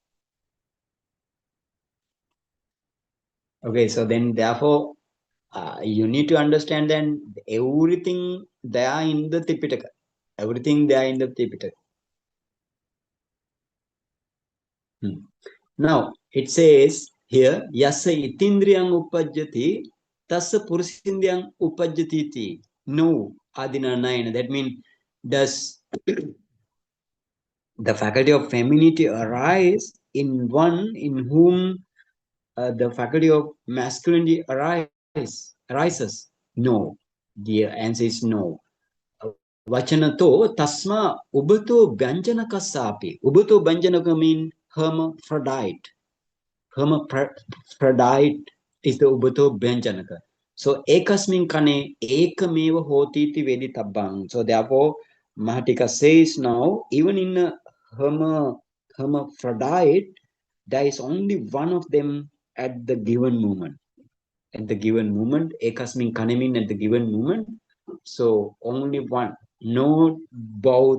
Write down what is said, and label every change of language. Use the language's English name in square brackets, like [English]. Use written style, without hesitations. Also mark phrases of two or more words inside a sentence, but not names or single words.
[English] Okay, so then therefore you need to understand that everything there in the Tipitaka. Everything there in the Tipitaka. Now it says here, [Pali] Yasa itindriyang upajjati, tassa purusindriyang upajjati iti. [English] No, Adina 9. That means, does the faculty of femininity arise in one in whom the faculty of masculinity arises? No. The answer is no. [Pali] Vachanato tasma ubato byanjanakasapi. Ubato byanjanaka [English] means hermaphrodite. Hermaphrodite is the [Pali] ubato byanjanaka. [English] So [Pali] ekasmin kane ekameva hoti iti veditabang. [English] So therefore Mahatika says now, even in a hermaphrodite, there is only one of them at the given moment. At the given moment, [Pali] ekasmin kane [English] means at the given moment. So only one. No both.